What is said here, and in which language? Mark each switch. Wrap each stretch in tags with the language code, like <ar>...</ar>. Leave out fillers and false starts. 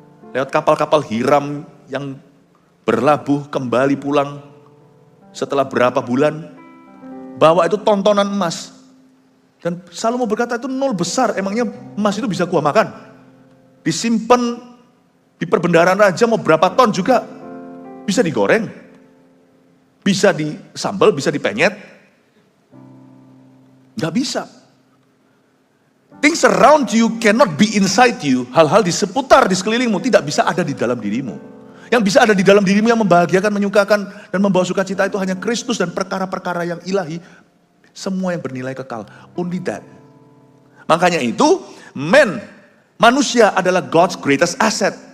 <id>Lewat kapal-kapal hiram yang berlabuh kembali pulang setelah berapa bulan, bawa itu tontonan emas. Dan Salomo berkata itu nol besar, emangnya emas itu bisa gua makan? Disimpan di perbendaharaan raja mau berapa ton juga bisa digoreng, bisa disambal, bisa dipenyet. Gak bisa.</id> <en>Things around you cannot be inside you.</en> <id>Hal-hal di seputar, di sekelilingmu tidak bisa ada di dalam dirimu. Yang bisa ada di dalam dirimu yang membahagiakan, menyukakan, dan membawa sukacita itu hanya Kristus dan perkara-perkara yang ilahi. Semua yang bernilai kekal.</id> <en>Only that.</en> <id>Makanya itu, manusia adalah</id> <en>God's greatest asset.</en>